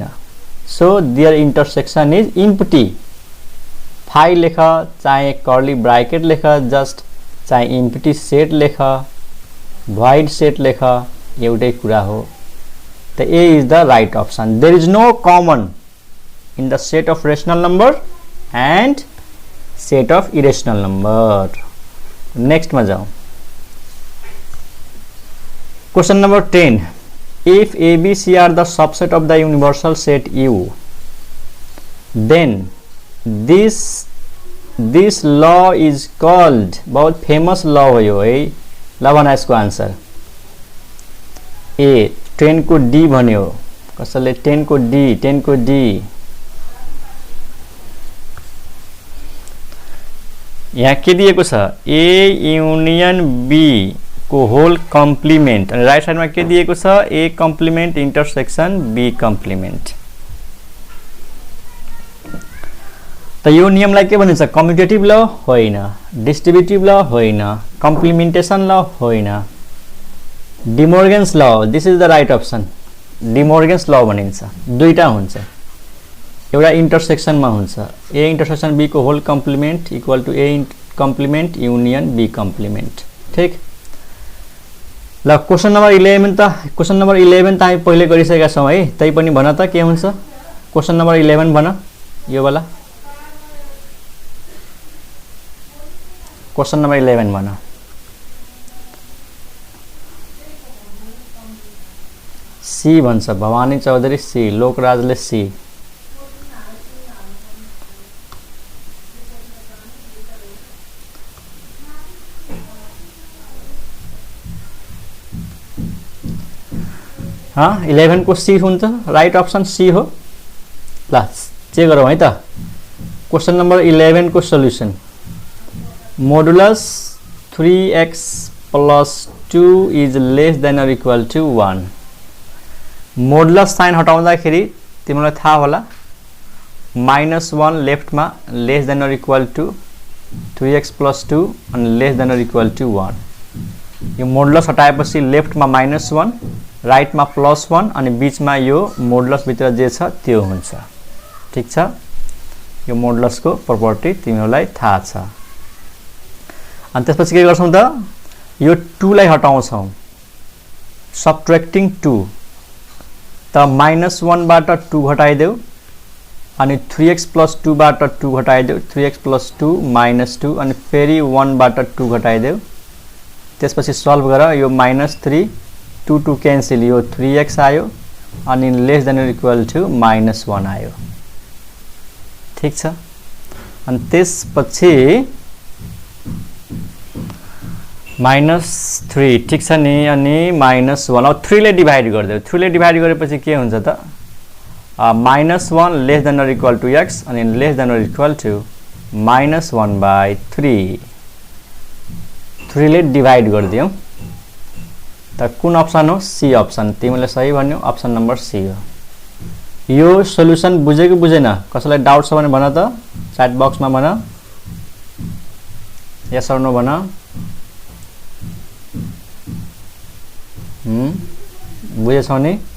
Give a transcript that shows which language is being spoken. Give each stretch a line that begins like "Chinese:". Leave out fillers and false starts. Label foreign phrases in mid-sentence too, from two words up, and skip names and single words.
English: so their intersection is empty.
Nepali: 5 लेख, चाहे
English: curly bracket
Nepali: लेख, जस्ट चाहे
English: empty set
Nepali: लेख,
English: void set
Nepali: लेख, एउटै कुरा हो।
English: त A is the right option. there is no common in the set of rational number and set of irrational number.
Hindi: नेक्स्ट में जाओ,
English: question number
Hindi: 10,
English: if ABC are the subset of the universal set U, then this law is called,
Nepali: बहुत
English: famous law
Nepali: हो यो है। ल भन यसको आन्सर। ए 10 को डी भन्यो, कसैले 10 को डी। यहाँ के दिएको छ,
English: A union B
Nepali: को
English: whole complement, right side
Nepali: में के दिएको छ,
English: A complement intersection B complement.
Nepali: त यो नियमलाई के भनिन्छ,
English: commutative law
Nepali: होइन,
English: distributive law
Nepali: होइन,
English: complementation law
Nepali: होइन,
English: De Morgan's law. this is the right option. De Morgan's law
Nepali: भनिन्छ। दुईटा हुन्छ, एउटा इन्टरसेक्सनमा हुन्छ,
English: A intersection B को whole complement equal to A complement union B complement. ठीक।
Nepali: ल
English: question number
Nepali: 11 त हामी पहिले गरिसकेका छौं है, तै पनि भन त के हुन्छ।
English: question number
Nepali: 11 भन, यो वाला
English: question number
Nepali: 11 भन। सी भन्छ भवानी चौधरी, सी लोकराजले सी। हाँ 11 को सी हुन्छ,
English: right option
Nepali: सी हो। ल चेक गरौँ है त।
English: question number 11 को solution, modulus 3x + 2 is less than और equal to 1।
Nepali: मोडुलस साइन हटाउँदाखेरि तिमीलाई थाहा होला, -1 लेफ्ट में
English: less than और equal to 3x + 2
Nepali: अनि
English: less than और equal to 1।
Nepali: यो मोडुलस हटाएपछि लेफ्ट में -1, राइट में +1 अनि बीच में यो मोडुलस भित्र जे छ त्यो हुन्छ। ठीक छ, यो मोडुलस को प्रपर्टी तिमीलाई थाहा छ। अनि त्यसपछि के गर्छौं त, यो 2 लाई हटाउँछौं, सबट्र्याक्टिङ 2। त -1 बाट 2 घटाइदेऊ अनि 3x + 2 बाट 2 घटाइदेऊ, 3x + 2 -2 अनि फेरि 1 बाट 2 घटाइदेऊ। त्यसपछि सल्भ गर, यो -3 2 2 क्यान्सल, यो 3x आयो अनि
English: less than और equal to -1
Nepali: आयो। ठीक छ। अनि त्यसपछि -3, ठीक छ नि, अनि -1। अब 3 ले डिभाइड गरिदेऊ, 3 ले डिभाइड गरेपछि के हुन्छ त, -1
English: less than और equal to x
Nepali: अनि
English: less than और equal to -1/3।
Nepali: 3 ले डिभाइड गरिदियौ त कुन अप्सन हो, सी अप्सन। तिमीले सही भन्यौ, अप्सन नंबर सी हो। यो सोल्युसन बुझेको बुझेन, कसैलाई डाउट छ भने भन त,
English: chat box
Nepali: में भन,
English: yes और no
Nepali: भन। बुझेछौ नि?